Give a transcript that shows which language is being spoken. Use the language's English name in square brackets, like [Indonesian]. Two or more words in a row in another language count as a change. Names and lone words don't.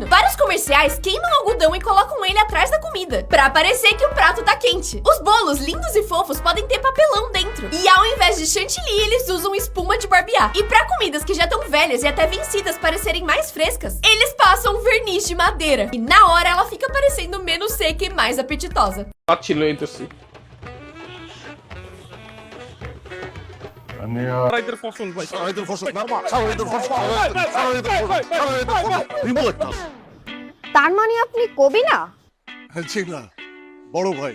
[Portuguese] Vários comerciais queimam algodão e colocam ele atrás da comida pra parecer que o prato tá quente. Os bolos lindos e fofos podem ter papelão dentro. E ao invés de chantilly, eles usam espuma de barbear. E pra comidas que já estão velhas e até vencidas parecerem mais frescas, eles passam verniz de madeira. E na hora ela fica parecendo menos seca e mais apetitosa. [Bangla] তার মানে আপনি কবি না? না বড় ভাই।